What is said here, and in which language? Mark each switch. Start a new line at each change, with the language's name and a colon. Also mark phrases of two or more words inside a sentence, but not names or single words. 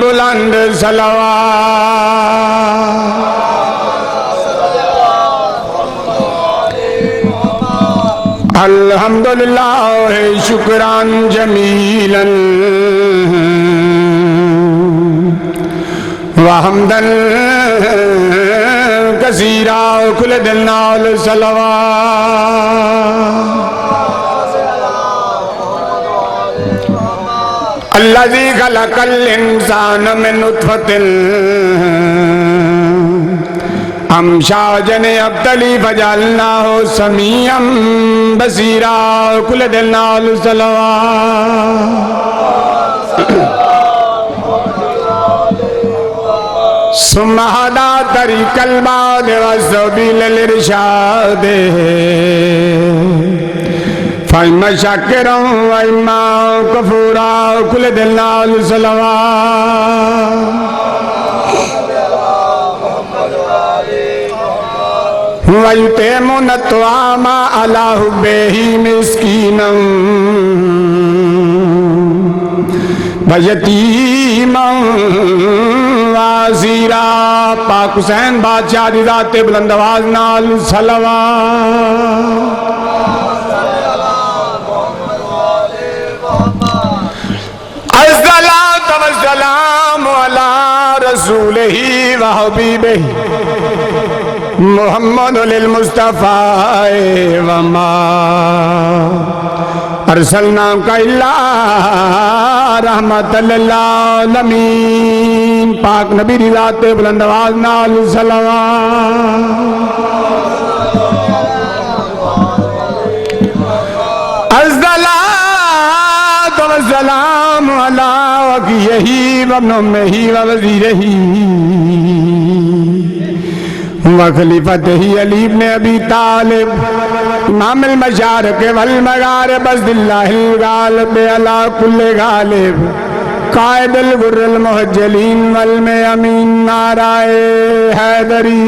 Punjabi: بلند صلوات.
Arabic: الحمدللہ شکران جمیلا وحمدن کثیرا
Punjabi: کل دل نال صلوات.
Arabic: الذی خلق الانسان من نطفۃ امشاج ابتلی فجعلناہ سمیعا بصیرا
Punjabi: کل دل نال صلوات.
Arabic: ثم ہدا طریق الباد والسبیل الارشاد فإما شاکرا وإما کفورا
Punjabi: کل دل نال صلوات.
Arabic: وَيُطْعِمُونَ الطَّعَامَ عَلَى حُبِّهِ مِسْكِينًا وَيَتِیمًا وَاسِیرًا.
Punjabi: پاک حسین بادشاہ دی ذات بلند آواز نال صلوات.
Arabic: الصلاۃ والسلام علی رسولہ وحبیبہ محمد للمصطفیٰ وما ارسلناک الا رحمت للعالمین.
Punjabi: پاک نبی دی ذات بلند آواز نال صلوات.
Arabic: الصلاۃ والسلام علی وکیہ وابن امہ ووزیرہ وخلیفتہ علی بن ابی طالب امام المشارق والمغارب بسد اللہ الغالب علی کل غالب قائد الغر المحجلین والمیامین
Punjabi: نعرہ حیدری.